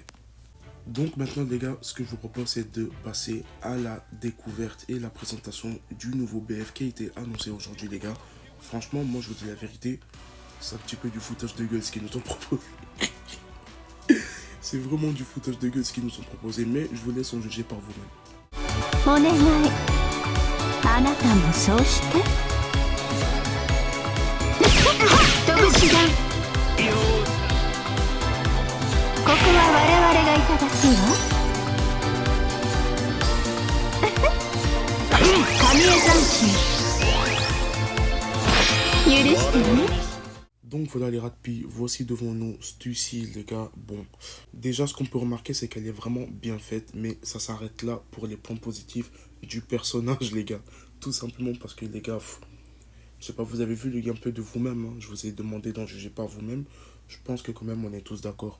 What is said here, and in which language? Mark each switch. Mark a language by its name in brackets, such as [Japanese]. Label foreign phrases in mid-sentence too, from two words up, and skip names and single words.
[French] Donc maintenant les gars, ce que je vous propose c'est de passer à la découverte et la présentation du nouveau BF qui a été annoncé aujourd'hui les gars. Franchement, moi je vous dis la vérité, c'est un petit peu du foutage de gueule ce qu'ils nous ont proposé. C'est vraiment du foutage de gueule ce qu'ils nous ont proposé, mais je vous laisse en juger par vous-même. [Japanese] お願いあなたもそうして拳だここは我々がいただくわ神江斬新許してね [French] Donc voilà les Ratpi, voici devant nous Stussy les gars. Bon, déjà ce qu'on peut remarquer c'est qu'elle est vraiment bien faite, mais ça s'arrête là pour les points positifs du personnage les gars. Tout simplement parce que les gars, je sais pas, vous avez vu le gameplay de vous-même, hein. Je vous ai demandé d'en juger par vous-même. Je pense que quand même on est tous d'accord.